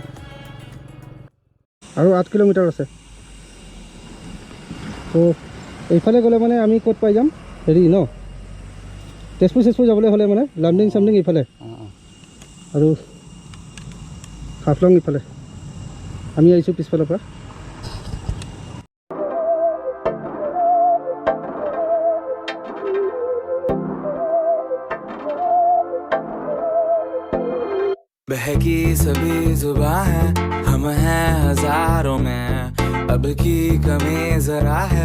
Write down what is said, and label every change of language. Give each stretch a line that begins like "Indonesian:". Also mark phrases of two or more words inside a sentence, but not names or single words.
Assamese: আৰু 8 কিলোমিটাৰ আছে। তো এইফালে গ'লে মানে আমি ক'ত পাই যাম, হেৰি ন, তেজপুৰ যাবলৈ হ'লে মানে লামডিং চামডিং ইফালে, আৰু হাফলং ইফালে। আমি আহিছোঁ পিছফালৰ পৰা।
Hindi: बहकी सभी जुबां हैं, हम हैं हजारों में, अब की कमी जरा